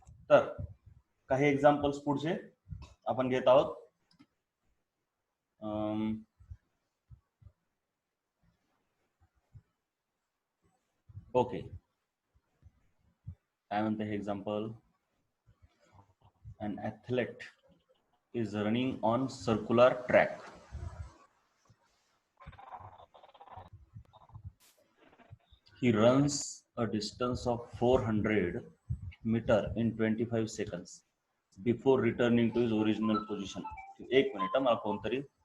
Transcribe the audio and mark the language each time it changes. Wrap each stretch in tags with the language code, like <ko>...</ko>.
<mr>तर काही एक्झाम्पल्स पुढचे आपण घेत आहोत. ओके, काय म्हणते हे example?</mr> <en>An athlete is running on circular track. He runs a distance of 400 meter in 25 seconds before returning to his original position.</en> <mr>एक मिनिट, मला कोणतरी</mr>